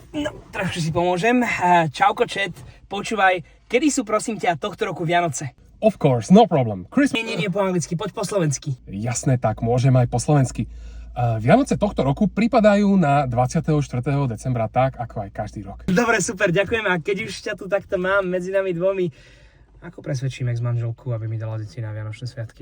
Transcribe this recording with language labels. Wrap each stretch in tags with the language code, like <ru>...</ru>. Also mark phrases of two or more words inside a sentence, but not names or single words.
<sk>No, trošku si pomôžem. Čauko, chat. Počúvaj, kedy sú prosím ťa tohto roku Vianoce?</sk> <en>Of course, no problem. Christmas...</en> <sk>Nie po anglicky, poď po slovensky. Jasné, tak môžem aj po slovensky. Vianoce tohto roku pripadajú na 24. decembra tak, ako aj každý rok. Dobre, super, ďakujem. A keď už ťa tu takto mám medzi nami dvomi, ako presvedčím ex-manželku, aby mi dala deti na Vianočné sviatky?</sk>